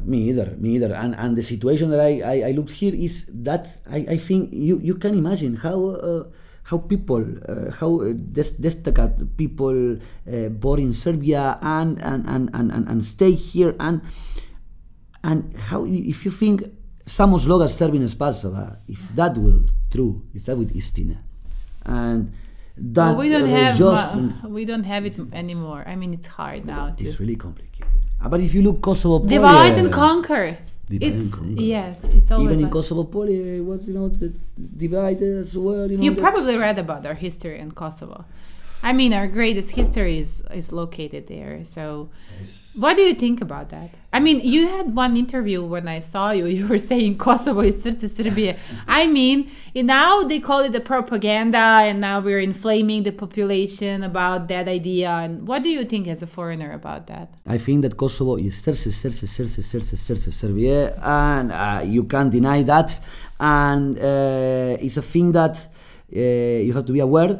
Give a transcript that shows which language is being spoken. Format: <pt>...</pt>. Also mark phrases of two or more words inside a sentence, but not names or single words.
<en>And the situation that I looked here is that I think you can imagine how people, how destacat people born in Serbia and stay here, and how, if you think</en> <sr>samo sloga Srbina spasava,</sr> <en>if that will true, if that will istina. And that we don't have it anymore. I mean, it's hard now. It's really complicated. But if you look Kosovo, divide and conquer. Yes, it's always even in Kosovo, divided as well. You probably read about our history in Kosovo. I mean, our greatest history is located there. So, what do you think about that? I mean, you had one interview when I saw you. You were saying Kosovo is</en> <sr>srce Srbije.</sr> <en>I mean, now they call it the propaganda, and now we're inflaming the population about that idea. And what do you think as a foreigner about that? I think that Kosovo is</en> <sr>srce Srbije,</sr> <en>and you can't deny that. And it's a thing that you have to be aware.</en>